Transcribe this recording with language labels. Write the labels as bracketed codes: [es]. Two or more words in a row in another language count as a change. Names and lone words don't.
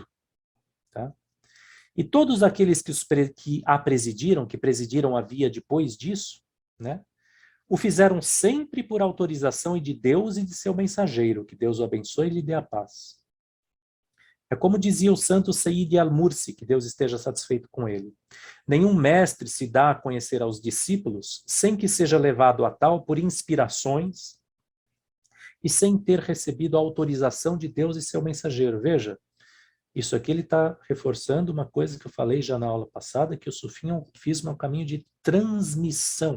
[pt] Tá? E todos aqueles que a presidiram, que presidiram a via depois disso, né, o fizeram sempre por autorização de Deus e de seu mensageiro, que Deus o abençoe e lhe dê a paz. É como dizia o santo Sayyid al-Mursi, que Deus esteja satisfeito com ele. Nenhum mestre se dá a conhecer aos discípulos sem que seja levado a tal por inspirações e sem ter recebido a autorização de Deus e seu mensageiro. Veja, Isso aqui ele está reforçando uma coisa que eu falei já na aula passada, que o sufismo é um caminho de transmissão.